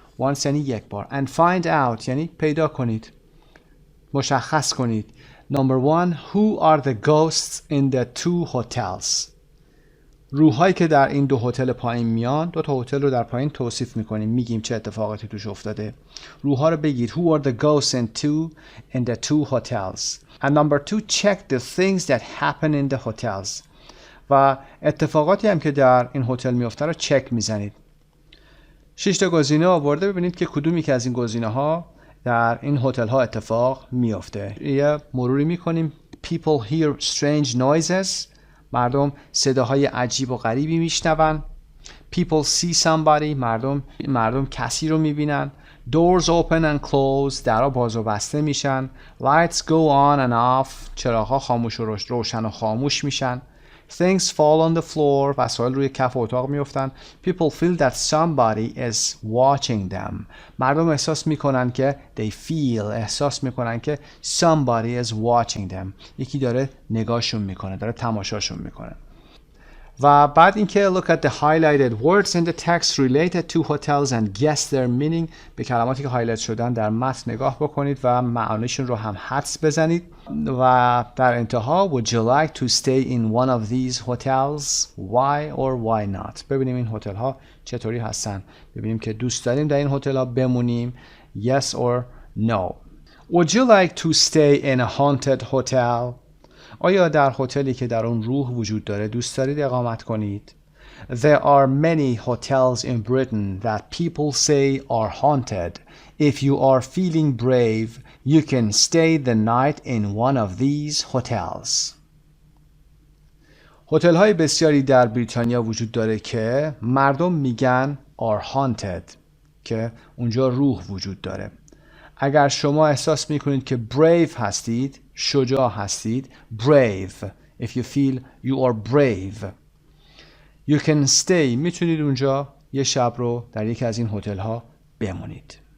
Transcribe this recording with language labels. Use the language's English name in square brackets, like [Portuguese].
[Persian] Once یعنی یک بار. [English] And find out [Persian] یعنی پیدا کنید. مشخص کنید. [English] Number 1. Who are the ghosts in the 2 hotels? [Persian] روحایی که در این 2 هتل پایین میان. 2 تا هتل رو در پایین توصیف میکنیم. میگیم چه اتفاقاتی توش افتاده. روحها رو بگید. [English] Who are the ghosts in the 2 hotels? And number 2, check the things that happen in the hotels. [Persian] و اتفاقاتی هم که در این هتل میفته رو چک میزنید. 6 تا گزینه آورده. ببینید که کدومی که از این گزینه ها در این هتل ها اتفاق میفته. یه مروری میکنیم. [English] People hear strange noises. [Persian] مردم صداهای عجیب و غریبی میشنون. [English] People see somebody. [Persian] مردم کسی رو میبینن. [English] Doors open and close. [Persian] درها باز و بسته میشن. [English] Lights go on and off. [Persian] چراغ‌ها خاموش و روشن و خاموش میشن. [English] Things fall on the floor. [Persian] وسایل روی کف اتاق میافتن. [English] People feel that somebody is watching them. [Persian] مردم احساس میکنن که احساس میکنن که [English] somebody is watching them. [Persian] یکی داره نگاهشون میکنه، داره تماشاشون میکنه. و بعد اینکه [English] look at the highlighted words in the text related to hotels and guess their meaning. [Persian] به کلماتی که هایلایت شدن در متن نگاه بکنید و معانیشون رو هم حدس بزنید. و در انتها [English] would you like to stay in one of these hotels? Why or why not? [Persian] ببینیم این هتل ها چطوری هستن. ببینیم که دوست داریم در این هتل ها بمونیم. [English] Yes or no. Would you like to stay in a haunted hotel? [Persian] آیا در هتلی که در اون روح وجود داره دوست دارید اقامت کنید؟ [English] There are many hotels in Britain that people say are haunted. If you are feeling brave, you can stay the night in one of these hotels. [Persian] هتل های بسیاری در بریتانیا وجود داره که مردم میگن [English] are haunted [Persian] که اونجا روح وجود داره. اگر شما احساس میکنید که brave هستید، شجاع هستید، brave. [English] If you feel you are brave, you can stay. [Persian] میتونید اونجا یه شب رو در یکی از این هتل ها بمونید.